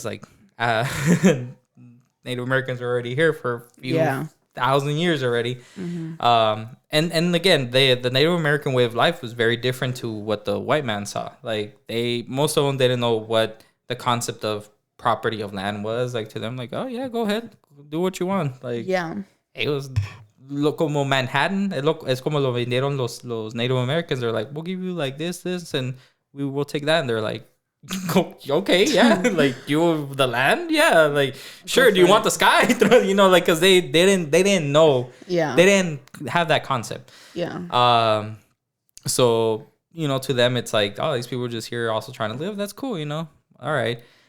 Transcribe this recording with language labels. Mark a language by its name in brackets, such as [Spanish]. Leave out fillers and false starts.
[English] It's like, Native Americans were already here for a few thousand years already. Mm-hmm. And again, the Native American way of life was very different to what the white man saw. Like, most of them didn't know what the concept of property of land was. Like, to them, like, oh yeah, go ahead, do what you want. Like, it was [Spanish] como [English] Manhattan. [Spanish] Es como lo vendieron los Native Americans. [English] They're like, we'll give you like this, and we will take that. And they're like, okay, yeah. Like, you the land? Yeah. Like, sure. Do you want the sky? You know, like, because they didn't know. Yeah. They didn't have that concept. Yeah. So, you know, to them, it's like, oh, these people are just here also trying to live. That's cool, you know? All right.